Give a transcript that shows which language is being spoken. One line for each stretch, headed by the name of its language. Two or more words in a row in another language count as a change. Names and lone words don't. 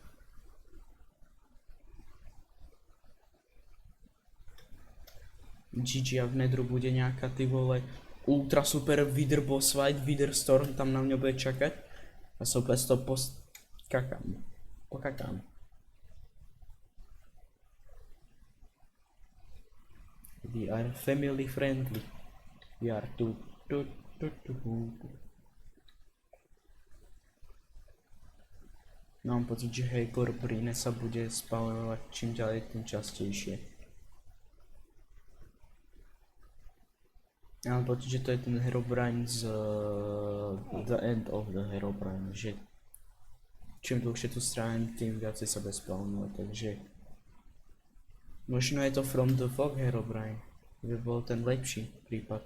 Slovak: GG a v nedru bude nejaká
Czech: ty vole
Slovak: ultra super Wither
English: boss fight,
Slovak: Wither Storm tam na mňa bude čakať. A sa opäť to pokakám.
English: We are family friendly. We are too.
Slovak: Mám pocit, že Herobrine sa bude spawnovať čím ďalej tým častejšie. Ja mám pocit, že to je ten Herobrine z The End of the Herobrine, že čím dlhšie tu strávim, tým viacej sa bude spawnovať, takže možno je to From the Fog Herobrine, by bol ten lepší prípad.